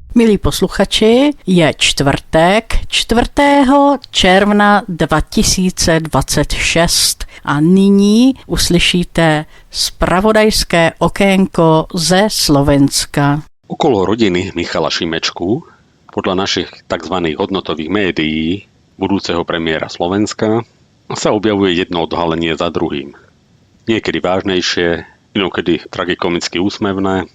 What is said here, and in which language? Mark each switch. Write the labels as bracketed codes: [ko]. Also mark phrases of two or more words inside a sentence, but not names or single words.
[cs] Milí posluchači, je čtvrtek 4. června 2026 a nyní uslyšíte zpravodajské okénko ze Slovenska. [sk] Okolo rodiny Michala Šimečku, podľa našich tzv. Hodnotových médií, budúceho premiéra Slovenska, sa objavuje jedno odhalenie za druhým. Niekedy vážnejšie, inokedy tragikomicky úsmevné.